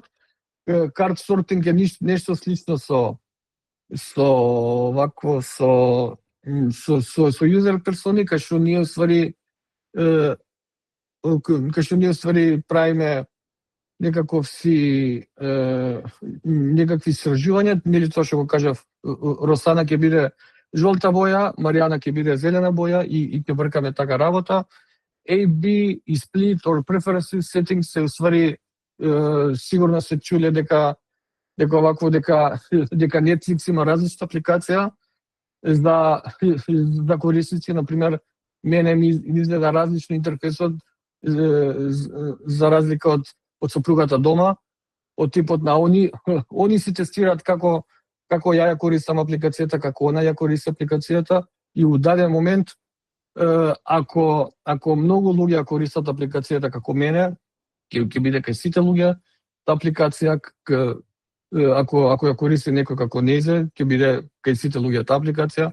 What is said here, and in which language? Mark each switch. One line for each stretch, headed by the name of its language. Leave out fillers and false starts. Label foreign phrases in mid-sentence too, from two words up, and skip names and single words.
English: card sorting
Macedonian: е нешто слично со юзер персони, кај што ние уствари правиме некакви истражувања, нели тоа што го кажав, Росана ќе биде жолта боја, Маријана ќе биде зелена боја и ќе бркаме така работа. A, B и
English: split or preferences settings
Macedonian: се уствари сигурно се чуле дека Netflix има различна апликација за корисници, например, мене ми изгледа различно интерфейсот за разлика од сопругата дома, од типот на они си тестираат како ја користам апликацијата, како она ја користи апликацијата и у даден момент ако многу луѓе користат апликацијата како мене, ќе биде кај сите луѓе та апликација, ако ја користи некој како незе, ќе биде кај сите луѓе таа апликација.